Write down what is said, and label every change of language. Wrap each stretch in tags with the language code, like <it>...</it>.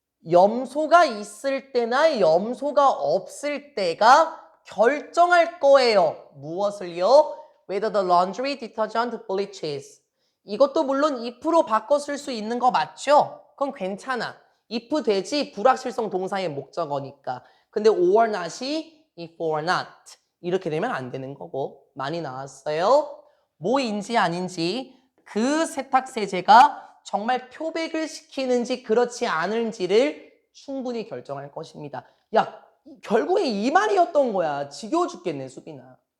<ko>염소가 있을 때나 염소가 없을 때가 결정할 거예요. 무엇을요?</ko> <en>Whether the laundry detergent bleaches.</en> <ko>이것도 물론 if로 바꿔 쓸 수 있는 거 맞죠? 그건 괜찮아. if 되지 불확실성 동사의 목적어니까. 근데 or not이 if or not. 이렇게 되면 안 되는 거고. 많이 나왔어요. 뭐인지 아닌지 그 세탁세제가 정말 표백을 시키는지 그렇지 않은지를 충분히 결정할 것입니다. 야, 결국에 이 말이었던 거야. 지겨워 죽겠네, 수빈아.</ko>